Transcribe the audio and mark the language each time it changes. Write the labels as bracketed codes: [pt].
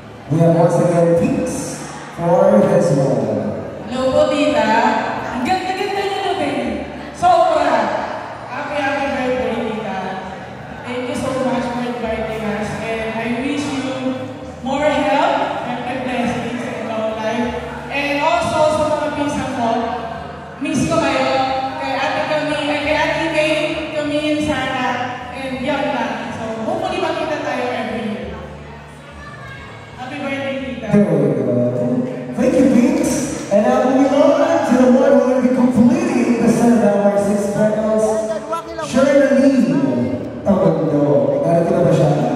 [en] We have once again Pinks for this one. [tl] Hello po, tita. Ang ganda-ganda niyo na, baby. Sobra. [en] Happy, happy birthday, tita. Thank you so much for inviting us. And I wish you more health and blessings in your life. And also, [tl] sa mga pinsan ko, miss ko kayo. Kay ate kami, kay ate Kay, kami yun sana. And yun lang. [en] So, hopefully [tl] makita tayo [en] every year. Happy birthday, tita. There we go. Thank you, Pinks. And now moving on to the one who will be completing the set of our 6 petals, Shirley Tamardo. [tl] Narito na ba siya?